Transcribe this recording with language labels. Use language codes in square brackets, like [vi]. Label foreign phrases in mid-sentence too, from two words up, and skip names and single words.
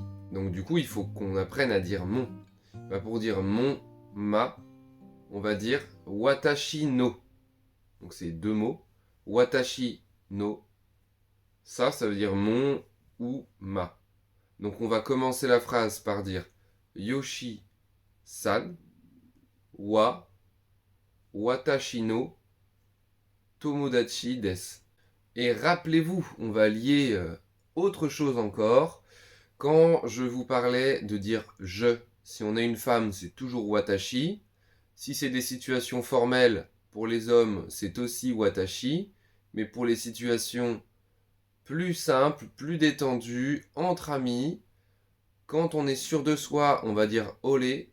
[fr] Donc du coup, il faut qu'on apprenne à dire mon. Bah, pour dire mon, ma, on va dire [ja] 私の. [fr] Donc c'est deux mots. [ja] 私の. [fr] Ça veut dire mon ou ma. Donc on va commencer la phrase par dire [ja] ヨシさんは私の友達です. [fr] Et rappelez-vous, on va lier autre chose encore. Quand je vous parlais de dire je, si on est une femme, c'est toujours watashi. Si c'est des situations formelles, pour les hommes, c'est aussi watashi. Mais pour les situations plus simples, plus détendues, entre amis, quand on est sûr de soi, on va dire olé.